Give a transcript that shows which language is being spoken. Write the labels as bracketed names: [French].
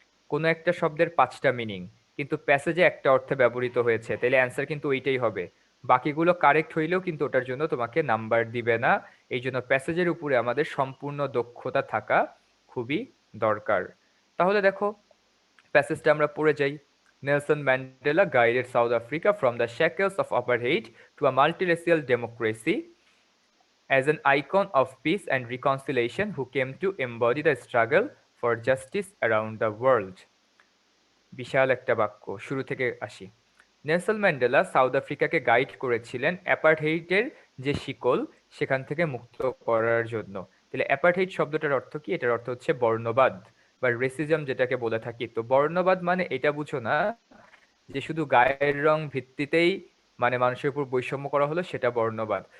[Bangla] কোনো একটা শব্দের 5টা মিনিং, কিন্তু প্যাসেজে একটা অর্থে ব্যবহৃত হয়েছে, তাহলে অ্যান্সার কিন্তু ওইটাই হবে। বাকিগুলো কারেক্ট হইলেও কিন্তু ওটার জন্য তোমাকে নাম্বার দিবে না। এই জন্য প্যাসেজের উপরে আমাদের সম্পূর্ণ দক্ষতা থাকা খুবই দরকার। তাহলে দেখো প্যাসেজটা আমরা পড়ে যাই। [English] Nelson Mandela guided South Africa from the shackles of apartheid to a multiracial democracy as an icon of peace and reconciliation who came to embody the struggle for justice around the world. [Bangla] বিশাল একটা বাক্য, শুরু থেকে আসি। Nelson Mandela south আফ্রিকাকে guide করেছিলেন অ্যাপার্থেইডের যে শিকল সেখান থেকে মুক্ত করার জন্য। তাহলে অ্যাপার্থেইড শব্দটার অর্থ কি? এটার অর্থ হচ্ছে বর্ণবাদ বা রেসিজম যেটাকে বলে থাকি। তো বর্ণবাদ মানে এটা বুঝো না যে শুধু গায়ের রং ভিত্তিতেই মানে মানুষের উপর বৈষম্য করা হলো, সেটা বর্ণবাদ।